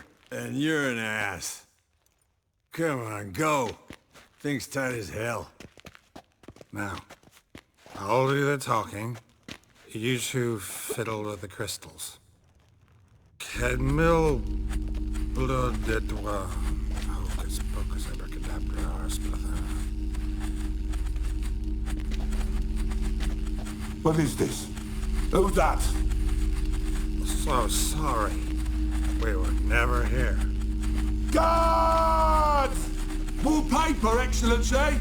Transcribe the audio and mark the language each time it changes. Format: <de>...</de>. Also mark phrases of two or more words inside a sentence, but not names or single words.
<en>And you're an ass. Come on, go. Thing's tight as hell. Now, I'll do the talking. You two fiddle with the crystals. Kedmil blood de doigt. Hocus pocus abracadabra arsplatha. What is this? Who's that? So sorry. We were never here. Guards! More paper, Excellency!</en>